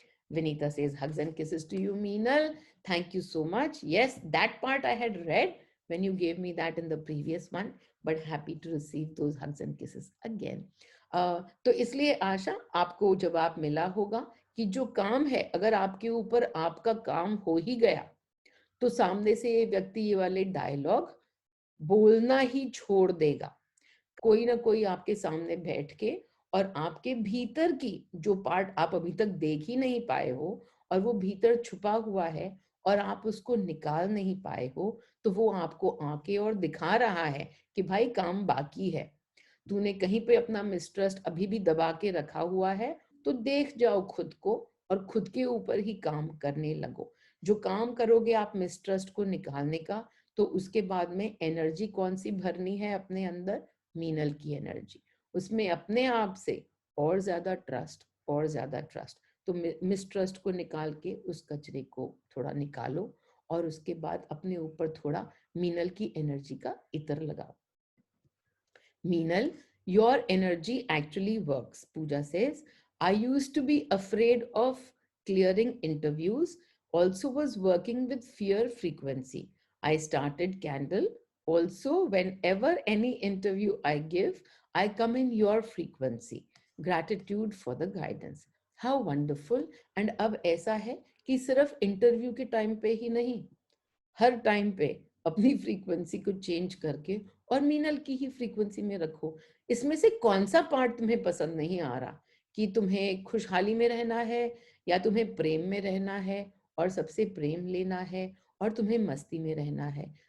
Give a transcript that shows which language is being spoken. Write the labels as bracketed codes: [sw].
[en] Vinita says, hugs and kisses to you, Meenal. Thank you so much. Yes, that part I had read when you gave me that in the previous one, but happy to receive those hugs and kisses again. [hi] तो इसलिए आशा आपको जवाब मिला होगा कि जो काम है, अगर आपके ऊपर आपका काम हो ही गया तो सामने से ये व्यक्ति ये वाले डायलॉग बोलना ही छोड़ देगा। कोई ना कोई आपके सामने बैठ के, और आपके भीतर की जो पार्ट आप अभी तक देख ही नहीं पाए हो, और वो भीतर छुपा हुआ है और आप उसको निकाल नहीं पाए हो, तो वो आपको आके और दिखा रहा है कि भाई काम बाकी है, तूने कहीं पे अपना मिसट्रस्ट अभी भी दबा के रखा हुआ है, तो देख जाओ खुद को और खुद के ऊपर ही काम करने लगो। जो काम करोगे आप मिसट्रस्ट को निकालने का, तो उसके बाद में एनर्जी कौन सी भरनी है अपने अंदर, मीनल की एनर्जी, उसमें अपने आप से और ज्यादा ट्रस्ट, और ज्यादा ट्रस्ट। तो मिसट्रस्ट को निकाल के उस कचरे को थोड़ा निकालो, और उसके बाद अपने ऊपर थोड़ा मीनल की एनर्जी का इत्र लगाओ। [en] Meenal, your energy actually works. Pooja says, I used to be afraid of clearing interviews, also was working with fear frequency. I started Candle. Also, whenever any interview I give, I come in your frequency. Gratitude for the guidance. How wonderful. And [hi] अब ऐसा है कि सिर्फ interview के time पे ही नहीं, हर time पे अपनी फ्रीक्वेंसी को चेंज करके और मीनल की ही फ्रीक्वेंसी में रखो। इसमें से कौन सा पार्ट तुम्हें पसंद नहीं आ रहा, कि तुम्हें खुशहाली में रहना है, या तुम्हें प्रेम में रहना है और सबसे प्रेम लेना है, और तुम्हें मस्ती में रहना है।